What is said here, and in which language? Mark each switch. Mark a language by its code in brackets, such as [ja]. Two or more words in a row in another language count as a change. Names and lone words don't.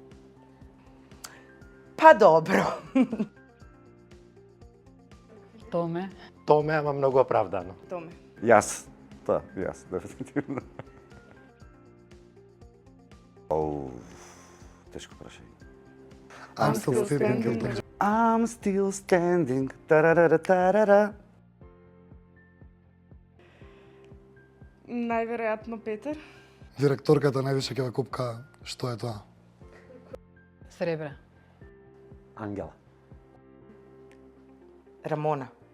[mk] Па добро. Томе. Томе, ама многу оправдано. Томе. Јас. Јас, дефинитивно. Оу, тешко прашање. [en] I'm still standing guilty. I'm still standing. Тарарара. [mk] Најверојатно Петар. Директорката највише ќе ве купка што е тоа. Сребра. Ангела. Рамона.